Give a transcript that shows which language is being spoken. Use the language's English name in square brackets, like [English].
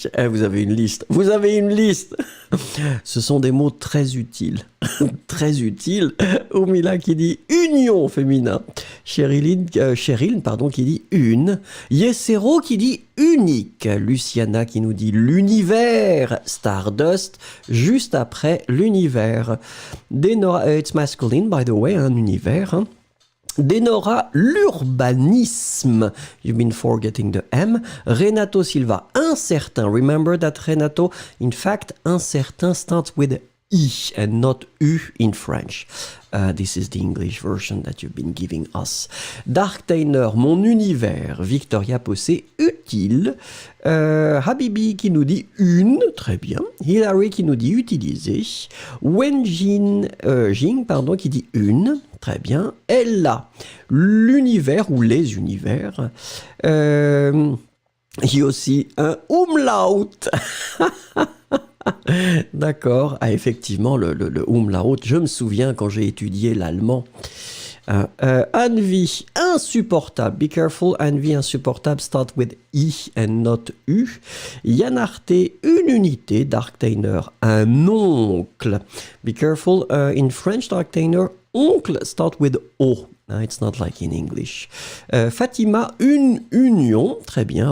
[French] Vous avez une liste. Vous avez une liste. Ce sont des mots très utiles. Très utiles. Oumila qui dit union féminin. Cheryl qui dit une. Yesero qui dit unique. Luciana qui nous dit l'univers. Stardust juste après l'univers. [English] Denora, it's masculine by the way, [French] un univers. Hein. [English] Denora, l'urbanisme. You've been forgetting the M. Renato Silva, incertain. Remember that Renato, in fact, incertain starts with I and not U in French. This is the English version that you've been giving us. [French] Dark Tainer, mon univers. Victoria Possé, utile. Habibi qui nous dit une, très bien. Hilary qui nous dit utiliser. Wenjin, Jing, pardon, qui dit une, très bien. Ella, l'univers ou les univers. Il y a aussi un umlaut. D'accord, ah, effectivement, le umlaut, je me souviens quand j'ai étudié l'allemand. Envie, insupportable. [English] Be careful, envie, insupportable, start with I and not U. [French] Yanarte, une unité. Darktainer, un oncle. [English] Be careful, in French, Darktainer, oncle, start with O. It's not like in English. Fatima, [French] une union. Très bien.